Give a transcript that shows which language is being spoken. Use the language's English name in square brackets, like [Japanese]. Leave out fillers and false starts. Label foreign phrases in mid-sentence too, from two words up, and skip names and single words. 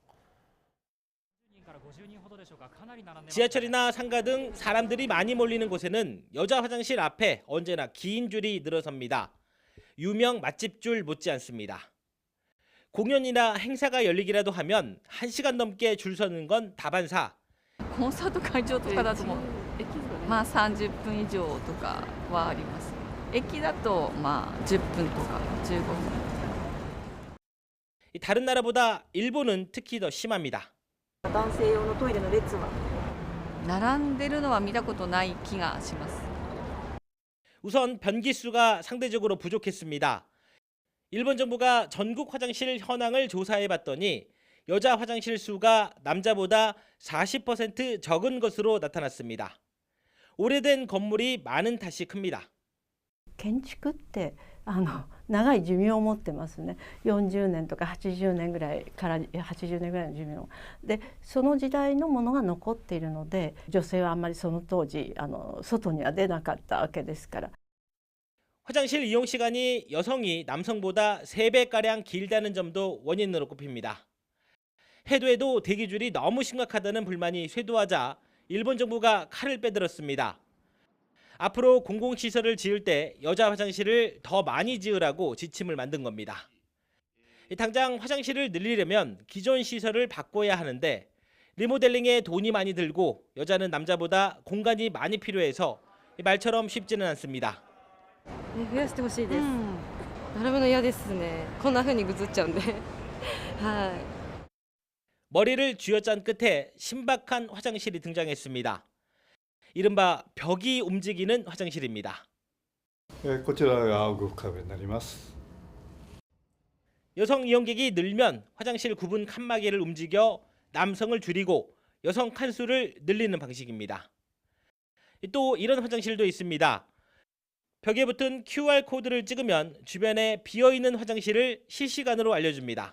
[Korean] 지하철이나 상가 등 사람들이 많이 몰리는 곳에는 여자 화장실 앞에 언제나 긴 줄이 늘어섭니다. 유명 맛집줄 못지않습니다. 공연이나 행사가 열리기라도 하면 1시간 넘게 줄 서는 건 다반사. [Japanese] コンサート会場とかだともまあ30分以上とかはあります。駅だとまあ10分とか15分。 [Korean] 다른 나라보다 일본은 특히 더 심합니다. [Japanese] 男性用のトイレの列は並んでるのは見たことない気がします。 [Korean] 우선 변기 수가 상대적으로 부족했습니다. 일본 정부가 전국 화장실 현황을 조사해 봤더니 여자 화장실 수가 남자보다 40% 적은 것으로 나타났습니다. 오래된 건물이 많은 탓이 큽니다. [Japanese] 建築って長い寿命を持ってますね。40年とか80年ぐらいから80年ぐらいの寿命で、その時代のものが残っているので、女性はあんまりその当時外には出なかったわけですから。 [Korean] 화장실 이용 시간이 여성이 남성보다 3배가량 길다는 점도 원인으로 꼽힙니다. 해도 해도 대기줄이 너무 심각하다는 불만이 쇄도하자 일본 정부가 칼을 빼들었습니다. 앞으로 공공시설을 지을 때 여자 화장실을 더 많이 지으라고 지침을 만든 겁니다. 당장 화장실을 늘리려면 기존 시설을 바꿔야 하는데 리모델링에 돈이 많이 들고 여자는 남자보다 공간이 많이 필요해서 말처럼 쉽지는 않습니다. [Japanese] 増やしてほしいです。並ぶの嫌ですね。こんな風にぐずっちゃうんで。はい。 [Korean] 머리를 쥐어짠 끝에 신박한 화장실이 등장했습니다. 이른바 벽이 움직이는 화장실입니다. [Japanese] こちらが動く壁になります。 [Korean] 여성 이용객이 늘면 화장실 구분 칸막이를 움직여 남성을 줄이고 여성 칸수를 늘리는 방식입니다. 또 이런 화장실도 있습니다. 벽에 붙은 QR코드를 찍으면 주변에 비어있는 화장실을 실시간으로 알려줍니다.